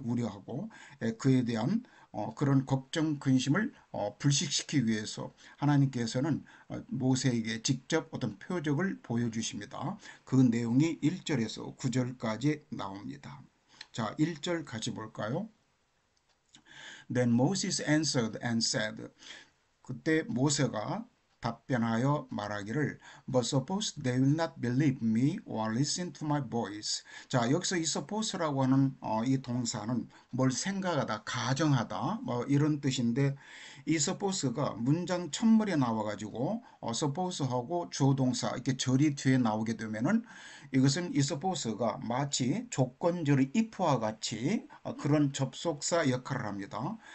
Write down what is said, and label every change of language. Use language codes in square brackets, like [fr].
[ko] 우려하고 그에 대한 그런 걱정 근심을 불식시키기 위해서 하나님께서는 모세에게 직접 어떤 표적을 보여주십니다. 그 내용이 1절에서 9절까지 나옵니다. 자, 1절 같이 볼까요? [en] Then Moses answered and said, [ko] 그때 모세가 답변하여 말하기를 [en] But suppose they will not believe me or listen to my voice. [ko] 자, 여기서 이 suppose라고 하는 이 동사는 뭘 생각하다, 가정하다 뭐 이런 뜻인데 이 suppose가 문장 첫물에 나와가지고 suppose하고 주어 동사 이렇게 절이 뒤에 나오게 되면은 이것은 이 suppose가 마치 조건절의 if와 같이 그런 접속사 역할을 합니다.